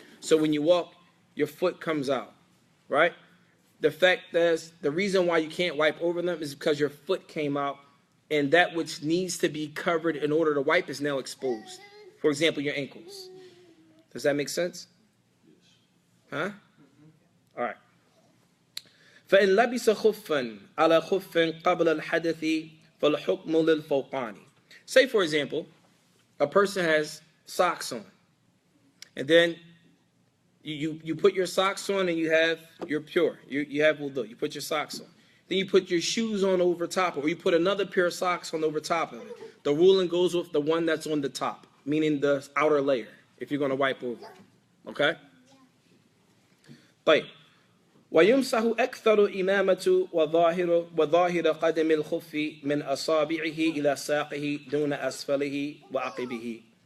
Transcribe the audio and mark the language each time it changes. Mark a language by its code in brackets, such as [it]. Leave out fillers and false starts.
[en] So when you walk, your foot comes out, right? The fact is, the reason why you can't wipe over them is because your foot came out, and that which needs to be covered in order to wipe is now exposed. For example, your ankles. Does that make sense? Huh? All right. [ar] فإن لبس خفا على خف قبل الحدث فالحكم للفوقاني. [en] Say, for example, a person has socks on, and then you put your socks on and you're pure. You have wudu. You put your socks on. Then you put your shoes on over top, or you put another pair of socks on over top of it. The ruling goes with the one that's on the top, meaning the outer layer, if you're going to wipe over. Okay? [ar] طيب. ويمسح أكثر إمامة وظاهر قدم الخف من أصابعه إلى ساقه دون أسفله وعقبه.